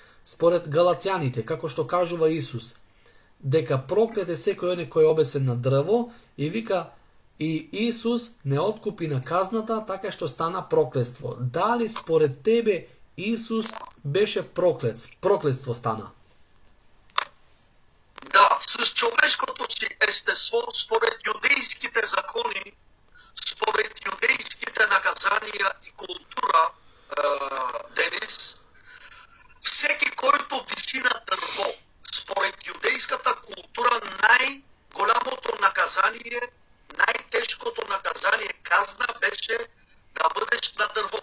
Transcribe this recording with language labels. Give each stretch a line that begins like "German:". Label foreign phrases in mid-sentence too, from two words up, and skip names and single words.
Macedonian: според галатјаните, како што кажува Исус, дека проклет е секој оне кој е обесен на дрво и вика и Исус не откупи на казната, така што стана проклетство. Дали според тебе Исус беше проклетство стана?
Bulgarian: Да, с човешкото си естество, според јудејските закони, според јудејските наказанија и култура, Денис, всеки който виси на дърво, според юдейската култура, най-голямото наказание, най-тежкото наказание, казна, беше да бъдеш на дърво.